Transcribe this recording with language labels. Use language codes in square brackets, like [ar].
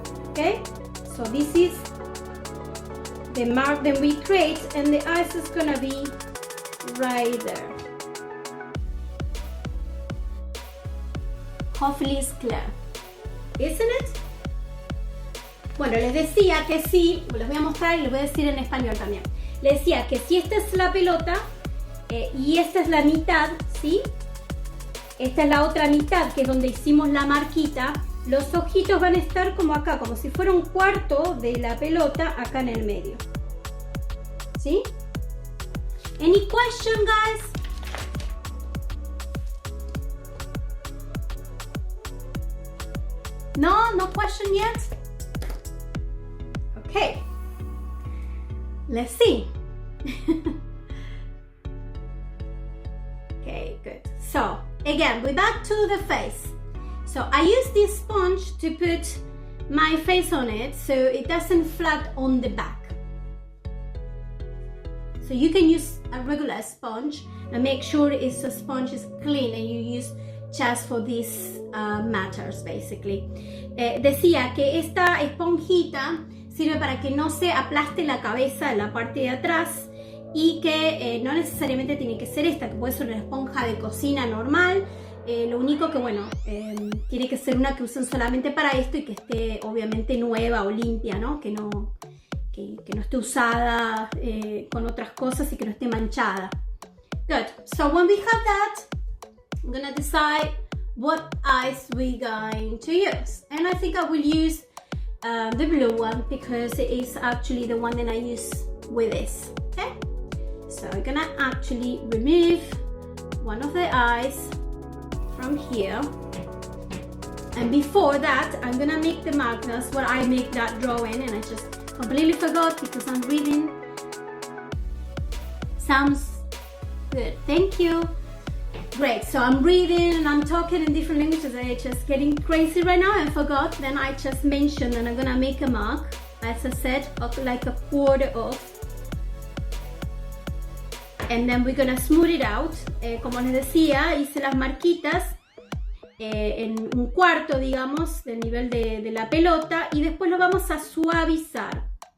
[en] Okay, so this is the mark that we create, and the eyes is gonna be right there. Hopefully it's clear, isn't it? [es] Bueno, les decía que sí, les voy a mostrar y les voy a decir en español también. Les decía que si esta es la pelota y esta es la mitad, ¿sí? Esta es la otra mitad, que es donde hicimos la marquita. Los ojitos van a estar como acá, como si fuera un cuarto de la pelota acá en el medio. [en] ¿Sí? Any question, guys? No? No question yet? Okay. Let's see. Okay, good. So, again, we're back to the face. So I use this sponge to put my face on it so it doesn't flat on the back. So you can use a regular sponge and make sure the sponge is clean and you use just for these matters basically. [es] Decía que esta esponjita sirve para que no se aplaste la cabeza en la parte de atrás y que no necesariamente tiene que ser esta, que puede ser una esponja de cocina normal. Lo único que, bueno, tiene que ser una que usen solamente para esto y que esté obviamente nueva o limpia, ¿no? Que no esté usada con otras cosas y que no esté manchada. [en] Good. So when we have that, I'm gonna decide what eyes we're going to use. And I think I will use the blue one because it is actually the one that I use with this. Okay? So I'm gonna actually remove one of the eyes from here, and before that I'm gonna make the mark. That's what I make that drawing, and I just completely forgot because I'm reading. Sounds good, thank you. Great, so I'm reading and I'm talking in different languages. I'm just getting crazy right now. I forgot. Then I just mentioned that I'm gonna make a mark, as I said, of like a quarter of. And then we're gonna smooth it out. [es] Como les decía, hice las marquitas en un cuarto, digamos, del nivel de la pelota. Y después lo vamos a suavizar.